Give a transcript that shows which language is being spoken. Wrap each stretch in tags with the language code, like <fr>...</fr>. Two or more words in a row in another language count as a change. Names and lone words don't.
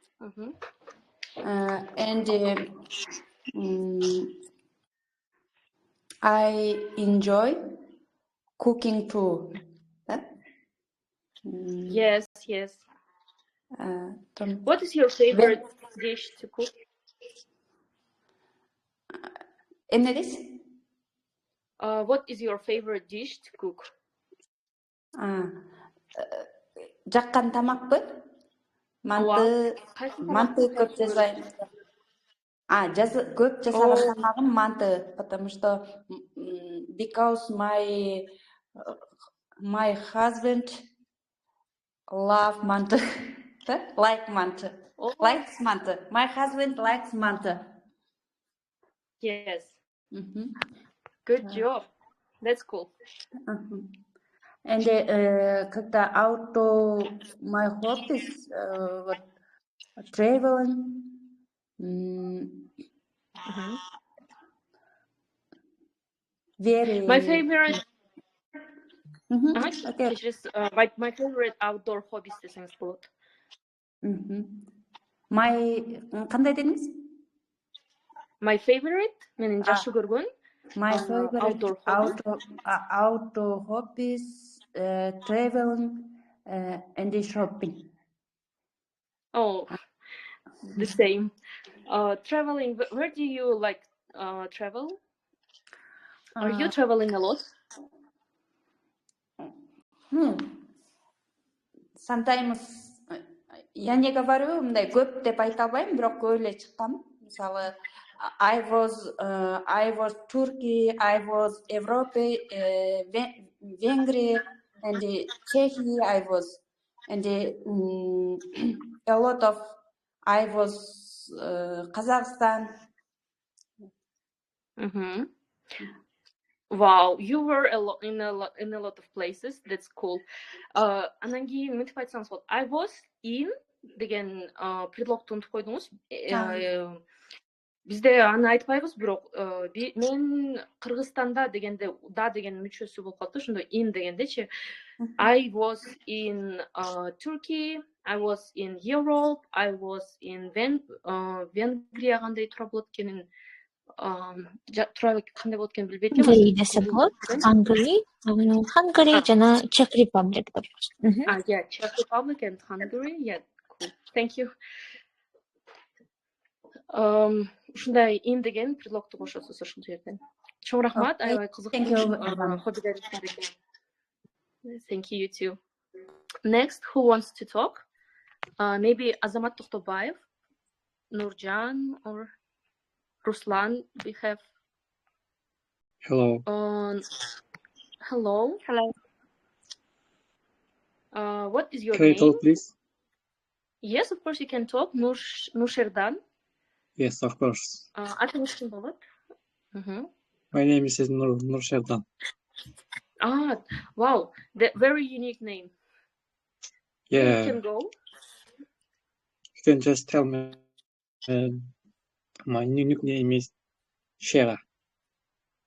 <en>I enjoy cooking too. Yes. What is your favorite dish to cook? What is your favorite dish to cook?</en> <kk>Жаққан тамақпы?</kk> <ky>Манты көп жасаймын. Көп жасаған тамағым манты,</ky> <ru>потому что</ru> <en>because my husband love манты, like манты, likes манты. My husband likes манты. Yes. Good job. That's cool. And когда my hobbies, traveling. Very. My favorite. Okay. My favorite outdoor hobbies</en> <kk>десеңіз болот. Қандай дедіңіз?</kk> <en>My favorite,</en> <kk>менің жақсы көргөн.</kk> <en>My favorite outdoor hobbies, traveling and shopping. Oh, the same. Traveling. Where do you like travel? Are you traveling a lot?</en> <ru>Sometimes я не говорю,</ru> <ky>мындай көп деп айта албайм, бирок көп эле чыккам. Мисалы,</ky> <en>I was Turkey, I was Europe, Венгрия, and Czechia. I was, and a lot of I was Kazakhstan. Wow, you were in a lot of places. That's cool.</en> <ky>Анан кийин мынтип айтсаңыз болот.</ky> <en>I was in</en> <ky>деген предлогду унутуп койдуңуз. Бизде аны айтпайбыз, бирок мен Кыргызстанда дегенде да деген мүчөсү болуп калды. Ошондо in дегендечи. I was in Turkey, I was in Europe, I was in Венгрия кандай тура болот экенин тура кандай болот экенин билбейт элем. Hungary десе болот. Hungary жана Czech Republic деп.</ky> <en>Yeah, Czech Republic and Hungary. Yeah, cool. Thank you.</en> <ky>Ушундай in деген предлогду кошосуз ошол жерден. Чоң рахмат, аябай кызыктуу хоббилер экен.</ky> <en>Thank you, you too. Next, who wants to talk? Maybe Азамат Тохтобаев, Nurjan, or Ruslan. We have. Hello. Hello. What is your name? Can you talk, please? Yes, of course you can talk. Nurşerdan. Yes, of course.</en> <ky>Атыңыз ким болот?</ky> <en>My name is Nurşerdan. Wow, that very unique name. Yeah. You can go. You can just tell me. My unique name is Shera.</en>